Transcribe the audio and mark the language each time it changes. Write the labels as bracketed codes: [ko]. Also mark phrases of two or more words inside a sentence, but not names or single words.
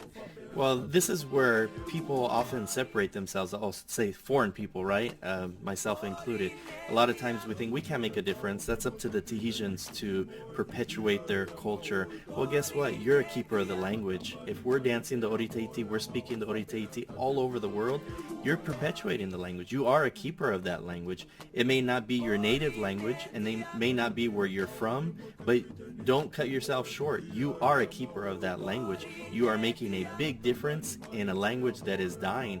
[en] Well, this is where people often separate themselves. I'll say foreign people, right? Myself included. A lot of times we think we can't make a difference. That's up to the Tahitians to perpetuate their culture. Well, guess what? You're a keeper of the language. [ty] If we're dancing the ʻOri Tahiti, [en] we're speaking the [ty] ʻOri Tahiti [en] all over the world, you're perpetuating the language. You are a keeper of that language. It may not be your native language, and they may not be where you're from, but don't cut yourself short. You are a keeper of that language. You are making a big difference in a language that is dying.